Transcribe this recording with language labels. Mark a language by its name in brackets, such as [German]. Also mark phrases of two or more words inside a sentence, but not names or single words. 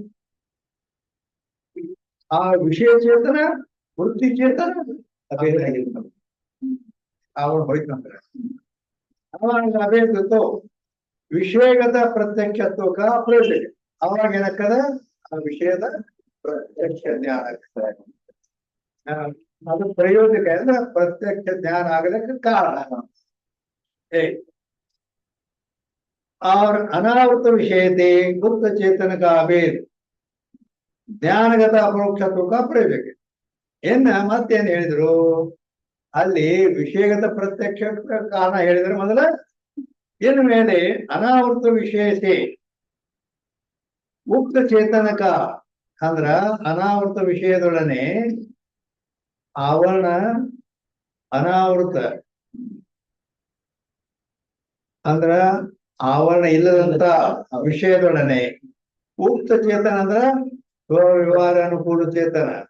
[Kannada] ಆ ವಿಷಯ ಚೇತನ ವೃತ್ತಿ ಚೇತನ ಅಭೇದಾಗಿತ್ತು ಅವನು ಹೋಯ್ತಂದ್ರೆ ಅವಾಗ ಅಭೇದ ವಿಷಯಗತ ಪ್ರತ್ಯಕ್ಷತ್ವಕ ಪ್ರಯೋಜಕ ಅವಾಗ ಏನಕ್ಕದ ಆ ವಿಷಯದ ಪ್ರತ್ಯಕ್ಷ ಜ್ಞಾನ ಅದು ಪ್ರಯೋಜಕ ಅಂದ್ರೆ ಪ್ರತ್ಯಕ್ಷ ಜ್ಞಾನ ಆಗಲಿಕ್ಕೆ ಕಾರಣ [Hindi] और अनावृत विषयते गुप्त चेतन का अभेद ज्ञानगत अपरोक्षत्व का प्रयोजक [Kannada] ಮತ್ತೇನ್ ಹೇಳಿದ್ರು ಅಲ್ಲಿ ವಿಷಯಗತ ಪ್ರತ್ಯಕ್ಷ ಕಾರಣ ಹೇಳಿದ್ರೆ ಮೊದಲ ಇನ್ನು ಮೇಲೆ ಅನಾವೃತ ವಿಷಯತೆ ಉಕ್ತ ಚೇತನಕ ಅಂದ್ರ ಅನಾವೃತ ವಿಷಯದೊಡನೆ ಆವರಣ ಅನಾವೃತ ಅಂದ್ರ ಆವರಣ ಇಲ್ಲದಂತ ವಿಷಯದೊಡನೆ ಉಕ್ತ ಚೇತನ ಅಂದ್ರ ವ್ಯವಹಾರ ಅನುಕೂಲ ಚೇತನ